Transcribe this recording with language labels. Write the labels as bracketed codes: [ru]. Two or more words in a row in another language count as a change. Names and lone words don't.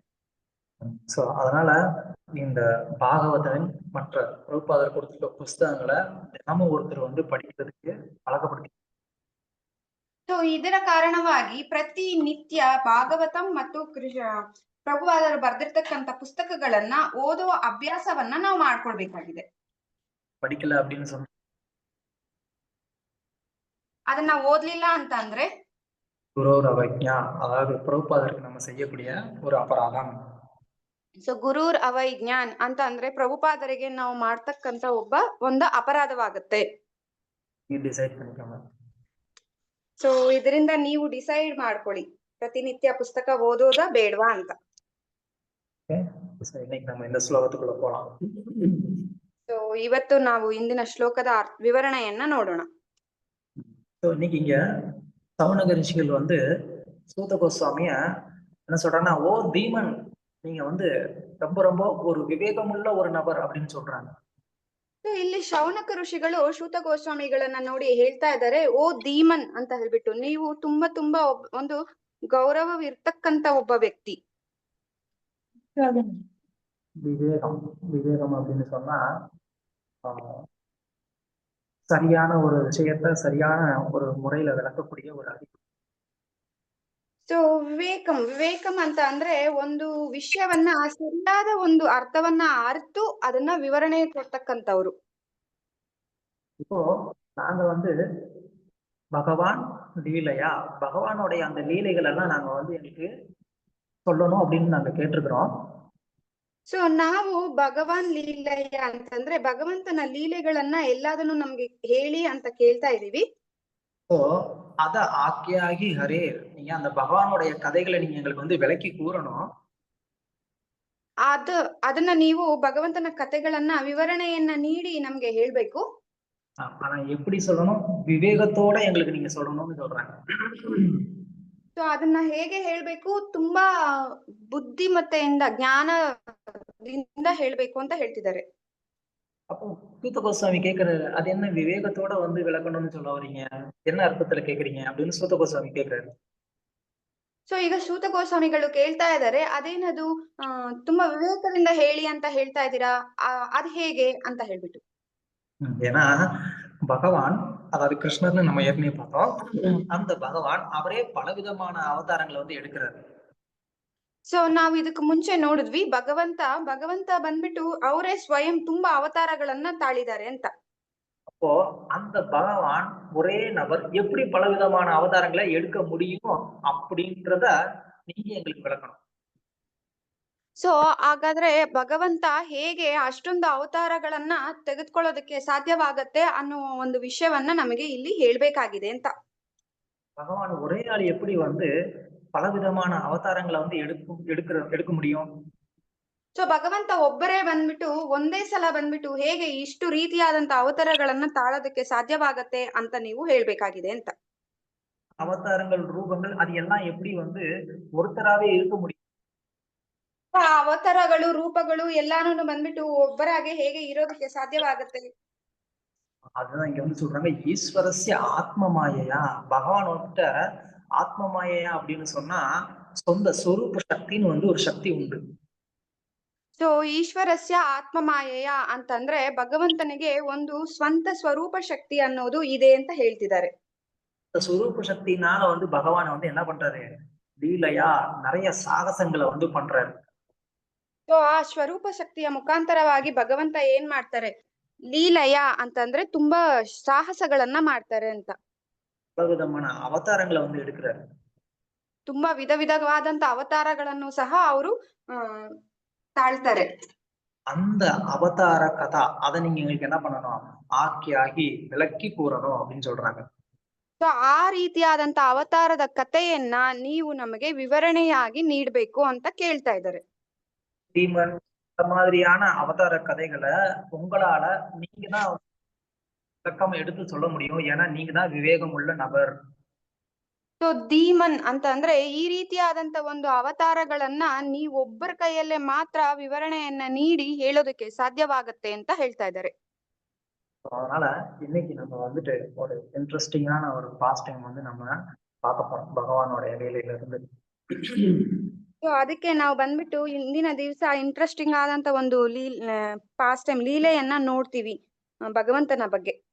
[ta] சோ அதனால இந்த பாகவதன் மற்ற பிரபுபாதர் கொடுத்திருக்க புஸ்தகங்களை தினமும் ஒருத்தர் வந்து படிக்கிறதுக்கு பழக்கப்படுத்தி. [kn] ಸೊ ಇದರ ಕಾರಣವಾಗಿ ಪ್ರತಿ ನಿತ್ಯ ಭಾಗವತಂ ಮತ್ತು ಪ್ರಭುಪಾದರು ಬರ್ದಿರ್ತಕ್ಕಂಥ ಪುಸ್ತಕಗಳನ್ನ ಓದೋ ಅಭ್ಯಾಸವನ್ನ ನಾವು ಮಾಡ್ಕೊಳ್ಬೇಕಾಗಿದೆ. [ta] படிக்கல அப்படின்னு சொன்னா [kn] ಅದನ್ನ ಓದ್ಲಿಲ್ಲ ಅಂತ ಅಂದ್ರೆ [sa] குரோர் அவஜ்ஞா, [ta] அதாவது பிரபுபாதருக்கு நம்ம செய்யக்கூடிய ஒரு அபராதம். [kn] ಸೊ [sa] ಗುರೂರ್ ಅವೈಜ್ಞಾನ್ [kn] ಅಂತ ಅಂದ್ರೆ ಪ್ರಭುಪಾದರಿಗೆ ನಾವು ಮಾಡ್ತಕ್ಕಂತ ಒಂದು ಅಪರಾಧವಾಗುತ್ತೆ. [ta] ಡಿಸೈಡ್ பண்ணிக்கோங்க. [kn] ಸೊ ಇದರಿಂದ ನೀವು ಡಿಸೈಡ್ ಮಾಡ್ಕೊಳ್ಳಿ, ಪ್ರತಿನಿತ್ಯ ಪುಸ್ತಕ ಓದೋದಾ ಬೇಡವಾ ಅಂತ. [ta] இன்னைக்கு நம்ம இந்த ஸ்லோகத்துக்குள்ள போலாம். [kn] ಸೊ ಇವತ್ತು ನಾವು ಇಂದಿನ ಶ್ಲೋಕದ ವಿವರಣೆಯನ್ನ ನೋಡೋಣ. [ta] இன்னைக்கு இங்க சவுனக ரிஷிகள் வந்து சூத கோஸ்வாமிய என்ன சொல்றாங்கன்னா, ஓ தீமன், நீங்க வந்து ரொம்ப ரொம்ப ஒரு விவேகமுள்ள ஒரு நபர் அப்படின்னு சொல்றாங்க. [kn] ಇಲ್ಲಿ ಶೌನಕ ಋಷಿಗಳು ಶೂತ ಗೋಸ್ವಾಮಿಗಳನ್ನ ನೋಡಿ ಹೇಳ್ತಾ ಇದ್ದಾರೆ, ಓ ಧೀಮನ್ ಅಂತ ಹೇಳ್ಬಿಟ್ಟು, ನೀವು ತುಂಬಾ ಒಂದು ಗೌರವವಿರ್ತಕ್ಕಂತ ಒಬ್ಬ ವ್ಯಕ್ತಿ. [ta] விவேகம் அப்படின்னு சொன்னா சரியான ஒரு விஷயத்த சரியான ஒரு முறையில விளக்கக்கூடிய ஒரு அறிவு. [kn] ಸೊ ವಿವೇಕಂ ಅಂತ ಅಂದ್ರೆ ಒಂದು ವಿಷಯವನ್ನ ಸರಿಯಾದ ಒಂದು ಅರ್ಥವನ್ನ ಅರಿತು ಅದನ್ನ ವಿವರಣೆ ಕೊಡ್ತಕ್ಕಂಥವ್ರು. [ta] இப்போ நாங்க வந்து பகவான் லீலையா பகவானுடைய அந்த லீலைகள் எல்லாம் நாங்க வந்து எங்களுக்கு சொல்லணும் அப்படின்னு நாங்க கேட்டிருக்கிறோம். [kn] ಸೊ ನಾವು ಭಗವಾನ್ ಲೀಲೆಯ ಅಂತಂದ್ರೆ ಭಗವಂತನ ಲೀಲೆಗಳನ್ನ ಎಲ್ಲದನ್ನು ನಮ್ಗೆ ಹೇಳಿ ಅಂತ ಕೇಳ್ತಾ ಇದೀವಿ. [ta] ஸோ அத ஆக்கியாகி ஹரே, நீங்க அந்த பகவானுடைய கதைகளை நீங்க எங்களுக்கு வந்து விளக்கி கூறணும். [kn] ಅದನ್ನ ನೀವು ಭಗವಂತನ ಕಥೆಗಳನ್ನ ವಿವರಣೆಯನ್ನ ನೀಡಿ ನಮ್ಗೆ ಹೇಳ್ಬೇಕು. [ta] ஆனா எப்படி சொல்லணும்? விவேகத்தோட எங்களுக்கு நீங்க சொல்லணும்னு சொல்றாங்க. [kn] ಸೊ ಅದನ್ನ ಹೇಗೆ ಹೇಳ್ಬೇಕು? ತುಂಬಾ ಬುದ್ಧಿಮತ್ತೆಯಿಂದ ಜ್ಞಾನದಿಂದ ಹೇಳ್ಬೇಕು ಅಂತ ಹೇಳ್ತಿದ್ದಾರೆ. [ta] அப்போ சூத்த கோஸ்வாமி கேக்குறாரு, அது என்ன விவேகத்தோட வந்து விளக்கணும்னு சொல்ல வரீங்க, என்ன அர்த்தத்துல கேக்குறீங்க அப்படின்னு சூத்த கோஸ்வாமி கேக்குறாரு. [kn] ಸೊ ಈಗ ಸೂತ ಗೋಸ್ವಾಮಿಗಳು ಕೇಳ್ತಾ ಇದ್ದಾರೆ, ಅದೇನದು ತುಂಬಾ ವಿವೇಕದಿಂದ ಹೇಳಿ ಅಂತ ಹೇಳ್ತಾ ಇದ್ದೀರಾ, ಅದ್ ಹೇಗೆ ಅಂತ ಹೇಳ್ಬಿಟ್ಟು. [ta] ஏன்னா பகவான், அதாவது கிருஷ்ணர்னு நம்ம ஏற்கனவே பார்த்தோம், அந்த பகவான் அவரே பலவிதமான அவதாரங்களை வந்து எடுக்கிறாரு. [kn] ಸೊ ನಾವು ಇದಕ್ಕೆ ಮುಂಚೆ ನೋಡಿದ್ವಿ, ಭಗವಂತ ಬಂದ್ಬಿಟ್ಟು ಅವರೇ ಸ್ವಯಂ ತುಂಬಾ ಅವತಾರಗಳನ್ನ ತಾಳಿದ್ದಾರೆ ಅಂತ. [ta] அப்போ அந்த பகவான் ஒரே நபர் எப்படி பலவிதமான அவதாரங்களை எடுக்க முடியும் அப்படின்றத நீங்க எங்களுக்கு விளக்கணும். [kn] ಸೊ ಹಾಗಾದ್ರೆ ಭಗವಂತ ಹೇಗೆ ಅಷ್ಟೊಂದು ಅವತಾರಗಳನ್ನ ತೆಗೆದುಕೊಳ್ಳೋದಕ್ಕೆ ಸಾಧ್ಯವಾಗತ್ತೆ ಅನ್ನೋ ಒಂದು ವಿಷಯವನ್ನ ನಮಗೆ ಇಲ್ಲಿ ಹೇಳ್ಬೇಕಾಗಿದೆ ಅಂತ. [ta] பகவான் ஒரே ஆள் எப்படி வந்து பலவிதமான அவதாரங்களை வந்து எடுக்க முடியும்? [kn] ಸೊ ಭಗವಂತ ಒಬ್ಬರೇ ಬಂದ್ಬಿಟ್ಟು ಒಂದೇ ಸಲ ಬಂದ್ಬಿಟ್ಟು ಹೇಗೆ ಇಷ್ಟು ರೀತಿಯಾದಂತ ಅವತಾರಗಳನ್ನ ತಾಳೋದಕ್ಕೆ ಸಾಧ್ಯವಾಗತ್ತೆ ಅಂತ ನೀವು ಹೇಳ್ಬೇಕಾಗಿದೆ ಅಂತ. [ta] அவதாரங்கள், ரூபங்கள், அது எல்லாம் எப்படி வந்து ஒருத்தராவே இருக்க முடியும்? [kn] ಆ ಅವತಾರಗಳು, ರೂಪಗಳು ಎಲ್ಲಾನು ಬಂದ್ಬಿಟ್ಟು ಒಬ್ಬರಾಗೆ ಹೇಗೆ ಇರೋದಕ್ಕೆ ಸಾಧ್ಯವಾಗತ್ತೆ? [ta] அதுதான் இங்க வந்து சொல்றாங்க, [sa] ஈஸ்வரஸ்ய ஆத்ம மாயையா. [ta] பகவான் வந்துட்ட [sa] ஆத்ம மாயையா [ta] அப்படின்னு சொன்னா சொந்த சொரூப சக்தின்னு வந்து ஒரு சக்தி உண்டு. [kn] ಸೊ [sa] ಈಶ್ವರಸ್ಯ ಆತ್ಮ ಮಾಯೆಯ [kn] ಅಂತಂದ್ರೆ ಭಗವಂತನಿಗೆ ಒಂದು ಸ್ವಂತ ಸ್ವರೂಪ ಶಕ್ತಿ ಅನ್ನೋದು ಇದೆ ಅಂತ ಹೇಳ್ತಿದ್ದಾರೆ. [ta] இந்த சொரூப சக்தினால வந்து பகவான் வந்து என்ன பண்றாரு? லீலையா நிறைய சாகசங்களை வந்து பண்றாரு. [kn] ಸೊ ಆ ಸ್ವರೂಪ ಶಕ್ತಿಯ ಮುಖಾಂತರವಾಗಿ ಭಗವಂತ ಏನ್ ಮಾಡ್ತಾರೆ? ಲೀಲಯ ಅಂತಂದ್ರೆ ತುಂಬಾ ಸಾಹಸಗಳನ್ನ ಮಾಡ್ತಾರೆ ಅಂತ. [ta] பலவிதமான அவதாரங்களை வந்து எடுக்கிறாரு. [kn] ತುಂಬಾ ವಿಧವಾದಂತ ಅವತಾರಗಳನ್ನು ಸಹ ಅವರು ತಾಳ್ತಾರೆ. [ta] அந்த அவதார கதா அதை நீங்க எங்களுக்கு என்ன பண்ணணும்? ஆக்கி விளக்கி கூறணும் அப்படின்னு சொல்றாங்க. [kn] ಸೊ ಆ ರೀತಿಯಾದಂತ ಅವತಾರದ ಕಥೆಯನ್ನ ನೀವು ನಮಗೆ ವಿವರಣೆಯಾಗಿ ನೀಡ್ಬೇಕು ಅಂತ ಕೇಳ್ತಾ ಇದ್ದಾರೆ. [ta] ஸ்ரீமன் இந்த மாதிரியான அவதார கதைகளை உங்களால நீங்க தான் விளக்கமா எடுத்து சொல்ல முடியும், ஏன்னா நீங்க தான் விவேகம் உள்ள நபர். [kn] ಸೊ ಧೀಮನ್ ಅಂತ ಅಂದ್ರೆ ಈ ರೀತಿಯಾದಂತ ಒಂದು ಅವತಾರಗಳನ್ನ ನೀವೊಬ್ಬರ ಕೈಯಲ್ಲೇ ಮಾತ್ರ ವಿವರಣೆಯನ್ನ ನೀಡಿ ಹೇಳೋದಕ್ಕೆ ಸಾಧ್ಯವಾಗತ್ತೆ ಅಂತ ಹೇಳ್ತಾ ಇದ್ದಾರೆ. [ta] அதனால இன்னைக்கு நம்ம வந்துட்டு ஒரு இன்ட்ரெஸ்டிங்கான ஒரு [en] past time [ta] வந்து நம்ம பார்க்க போறோம் பகவானோட லீலையில இருந்து. [kn] ಸೊ ಅದಕ್ಕೆ ನಾವು ಬಂದ್ಬಿಟ್ಟು ಇಂದಿನ ದಿವಸ ಇಂಟ್ರೆಸ್ಟಿಂಗ್ ಆದಂತ ಒಂದು [en] past time [kn] ಲೀಲೆಯನ್ನ ನೋಡ್ತೀವಿ ಭಗವಂತನ ಬಗ್ಗೆ.